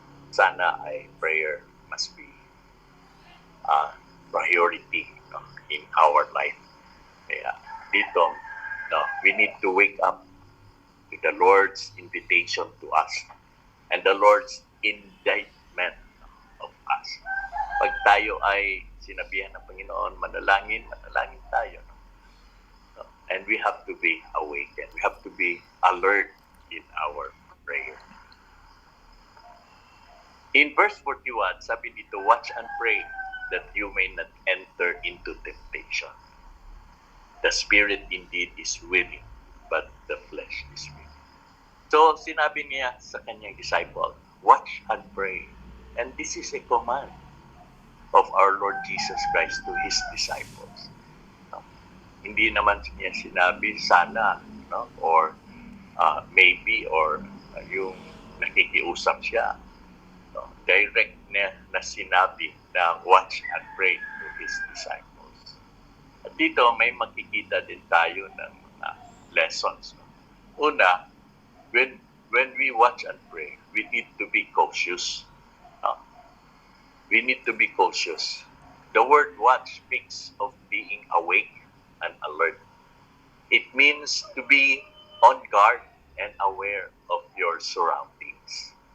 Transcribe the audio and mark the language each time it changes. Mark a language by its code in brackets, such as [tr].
[tl] Sana ay [en] prayer must be priority, no, in our life. [tl] Kaya dito, [en] no, we need to wake up to the Lord's invitation to us and the Lord's indictment of us. [tl] Pag tayo ay sinabihan ng Panginoon, manalangin tayo. No? [en] And we have to be awakened. We have to be alert in our prayer. In verse 41, [tl] sabi dito, [en] watch and pray that you may not enter into temptation. The spirit indeed is willing, but the flesh is weak. [tl] So, sinabi niya sa kanyang disciple, [en] watch and pray. And this is a command of our Lord Jesus Christ to His disciples. [tl] No? Hindi naman niya sinabi sana, no? Or maybe, or yung nakikiusap siya. No? Direct na sinabi na [en] watch and pray to His disciples. [tl] At dito, may makikita din tayo ng mga lessons. No? Una, [en] when we watch and pray, we need to be cautious. No? We need to be cautious. The word watch speaks of being awake and alert. It means to be on guard and aware of your surroundings.